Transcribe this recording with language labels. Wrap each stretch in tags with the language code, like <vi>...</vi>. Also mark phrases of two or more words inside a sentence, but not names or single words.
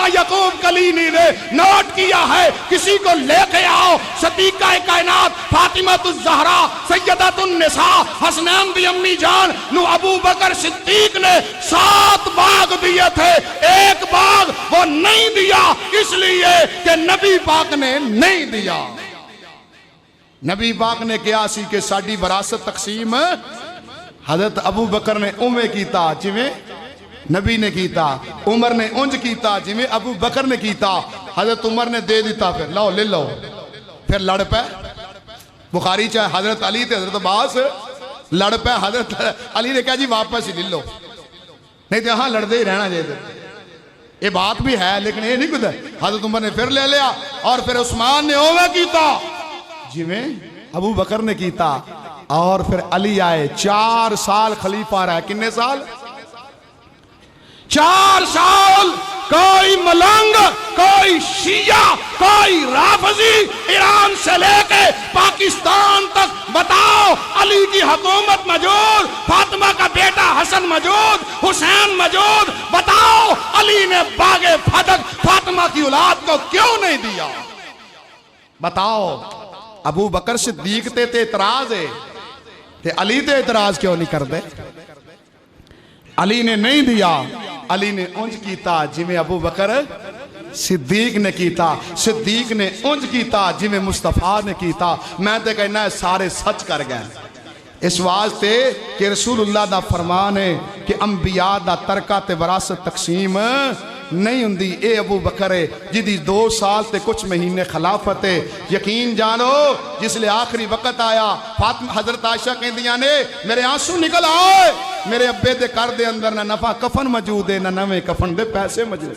<ur>یعقوب کلینی نے نوٹ کیا ہے کسی کو لے کے آؤ صدیقہ کائنات فاطمہ الزہرا سیدۃ النساء حسنین</ur> <pa>دی امی جان نو</pa> <ur>ابو بکر صدیق نے 7 باغ دیے تھے، 1 باغ وہ نہیں دیا اس لیے کہ نبی پاک نے نہیں دیا۔</ur> <pa>نبی پاک نے کیا سی کہ ساڈی وراثت تقسیم حضرت ابو بکر نے اوویں کیتا جویں نبی نے کیتا، عمر نے اونج کیتا جویں ابو بکر نے کیتا، حضرت عمر نے دے دیتا، پھر لو لے لو، پھر لڑ پے۔</pa> <ur>بخاری چاہے حضرت علی</ur> <pa>تے حضرت عباس لڑ پے،</pa> <ur>حضرت علی نے کہا جی واپس ہی لے لو، نہیں تو ہاں لڑ دے ہی رہنا چاہیے۔ یہ بات بھی ہے لیکن یہ نہیں کچھ، حضرت عمر نے پھر لے لیا، اور پھر عثمان نے</ur> <pa>اوویں کیتا جویں ابو بکر نے کیتا،</pa> <ur>اور پھر علی آئے 4 سال خلیفہ رہا۔</ur> <pa>کنے سال؟</pa> <ur>4 سال کوئی ملنگ، کوئی شیعہ، کوئی رافضی ایران سے لے کے پاکستان تک بتاؤ علی کی حکومت موجود، فاطمہ کا بیٹا حسن موجود، حسین موجود، بتاؤ علی نے باغ فتح فاطمہ کی اولاد کو کیوں نہیں دیا؟</ur> <pa>بتاؤ ابو بکر صدیق تے اعتراض ہے تے علی تے اعتراض کیوں نہیں کر دے؟ علی نے نہیں دیا، علی نے اونج کیتا جویں ابو بکر صدیق نے کیتا، صدیق نے اونج کیتا جویں مصطفیٰ نے کیتا۔ میں تے کہنا ہے سارے سچ کر گئے اس واسطے کہ رسول اللہ دا فرمان ہے کہ انبیاء دا ترکہ تے وراثت تقسیم نہیں ہوندی۔ اے ابو بکر ہے جدی 2 سال تے کچھ مہینے خلافت ہے، یقین جانو جس لئے آخری وقت آیا فاطمہ حضرت عائشہ کہندیاں نے میرے آنسو نکل آئے، میرے ابے دے کر دے اندر نہ نفع کفن موجود ہے نہ نویں کفن دے پیسے موجود۔</pa>